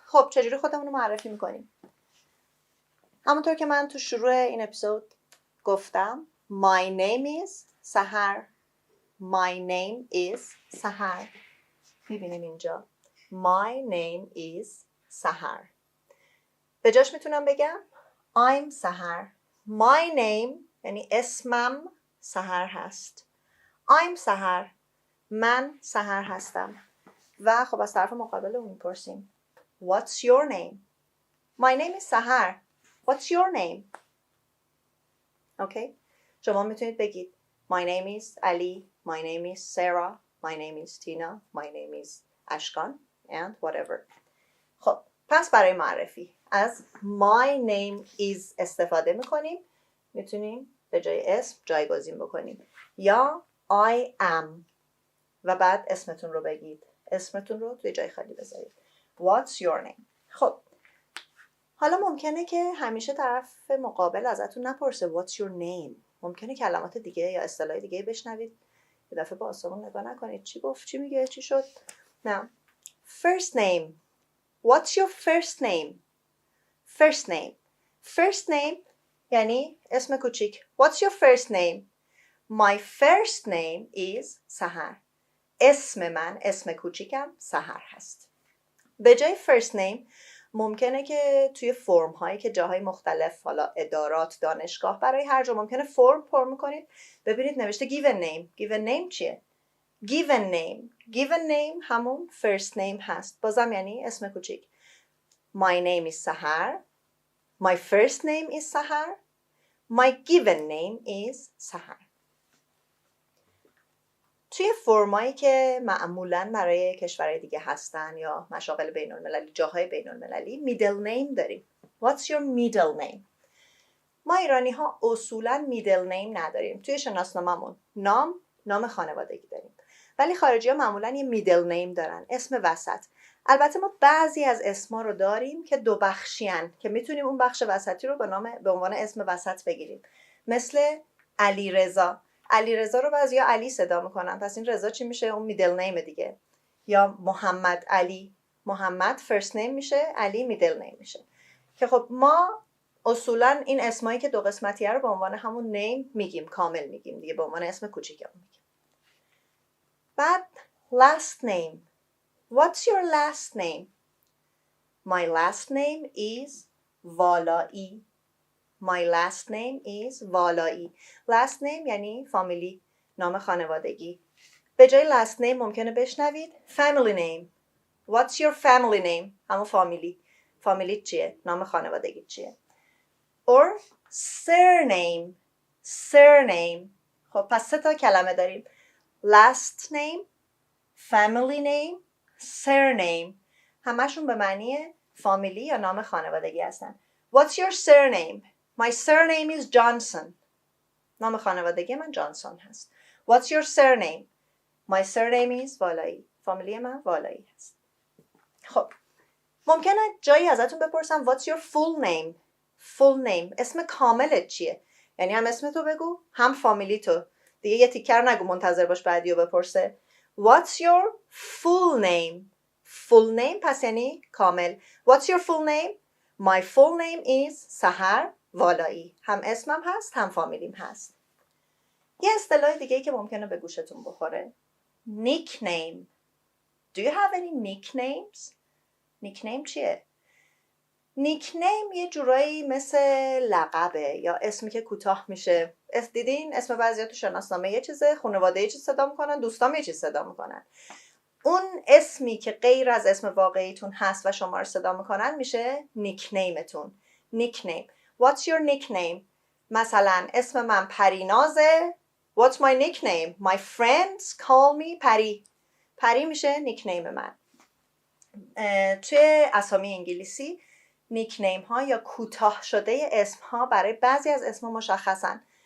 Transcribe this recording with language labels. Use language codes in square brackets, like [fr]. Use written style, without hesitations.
[fa] خب چجوری خودمون رو معرفی می‌کنیم؟ همونطور که من تو شروع این اپیزود گفتم [en] My name is [fa] سحر. [en] My name is سحر. [fa] می‌بینیم اینجا [en] My name is [fa] سحر. به جاش میتونم بگم [en] I'm [fa] سحر. [en] My name [fa] یعنی اسمم سحر هست. I'm سحر. من سحر هستم. و خب از طرف مقابل اون میپرسیم [en] What's your name? My name is سحر. What's your name? Okay? [fa] شما میتونید بگید [en] My name is Ali. My name is Sarah. My name is Tina. My name is Ashkan. And whatever. [fa] خب پس برای معرفی از My name is استفاده میکنیم. میتونیم به جای اسم جایگزین بکنیم. یا [en] I am [fa] و بعد اسمتون رو بگید. اسمتون رو توی جای خالی بذارید. [en] What's your name? [fa] خب حالا ممکنه که همیشه طرف مقابل ازتون نپرسه [en] What's your name? [fa] ممکنه کلمات دیگه یا اصطلاح دیگه بشنوید. یه دفعه با آسمون نگاه نکنید. چی گفت؟ چی میگه؟ چی شد؟ نه. First name. [en] What's your first name? First name. [fa] First name یعنی اسم کوچیک. [en] What's your first name? My first name is سحر. [fa] اسم من، اسم کوچیکم سحر هست. به جای first name ممکنه که توی فرم هایی که جاهای مختلف حالا ادارات دانشگاه برای هر جا ممکنه فرم پر میکنید ببینید نوشته given name. given name چیه؟ given name همون first name هست. بازم یعنی اسم کوچیک. [en] My name is سحر. My first name is سحر. My given name is سحر. [fa] توی فرمایی که معمولاً برای کشورهای دیگه هستن یا مشاغل بین المللی، جاهای بین المللی middle name داریم. [en] What's your middle name? [fa] ما ایرانی ها اصولاً middle name نداریم. توی شناسنامه‌مون نام خانوادگی داریم. ولی خارجی ها معمولاً یه middle name دارن. اسم وسط. البته ما بعضی از اسما رو داریم که دو بخشیان که میتونیم اون بخش وسطی رو به عنوان اسم وسط بگیریم. مثل علیرضا. علیرضا رو بعضیا علی صدا میکنن. پس این رضا چی میشه؟ اون میدل نیم دیگه. یا محمد علی. محمد فرست نیم میشه، علی میدل نیم میشه. که خب ما اصولا این اسمایی که دو قسمتیه رو به عنوان همون نیم میگیم، کامل میگیم دیگه، به عنوان اسم کوچیکمون میگیم. [en] بعد last name. What's your last name? My last name is والایی. My last name is والایی. [fa] Last name یعنی فامیلی، نام خانوادگی. به جای last name ممکنه بشنوید family name. [en] What's your family name? [fa] همون فامیلی. فامیلی چیه؟ نام خانوادگی چیه؟ [en] Or surname. [fa] Surname. خب پس 3 تا کلمه داریم. [en] Last name, family name, surname. [fa] همشون به معنی فامیلی یا نام خانوادگی هستن. [en] What's your surname? My surname is Johnson. [fa] نام خانوادگی من جانسون هست. [en] What's your surname? My surname is والایی. [fa] فامیلی من والایی هست. خب ممکنه جایی ازتون بپرسم [en] What's your full name? Full name. [fa] اسم کاملت چیه؟ یعنی هم اسم تو بگو هم فامیلی تو. دیگه یه تیکر نگو منتظر باش بعدیو بپرسه. [en] What's your full name? [fa] Full name پس یعنی کامل. [en] What's your full name? My full name is سحر والایی. [fa] هم اسمم هست هم فامیلیم هست. یه اصطلاح دیگه که ممکنه به گوشتون بخوره. [en] Nickname. Do you have any nicknames? [fa] Nickname چیه؟ Nickname یه جورایی مثل لقبه یا اسمی که کوتاه میشه. دیدین اسم بعضیا تو شناسنامه یه چیزه، خانواده یه چیز صدا میکنن، دوستام یه چیز صدا میکنن. اون اسمی که غیر از اسم واقعیتون هست و شما رو صدا میکنن میشه نیکنیمتون. [en] Nickname. What's your nickname? [fa] مثلا اسم من پرینازه. [en] What's my nickname? My friends call me پری. [fa] پری میشه نیکنیم من. توی اسامی انگلیسی نیکنیم ها یا کوتاه شده اسم ها برای بعضی از اسم مشخصن.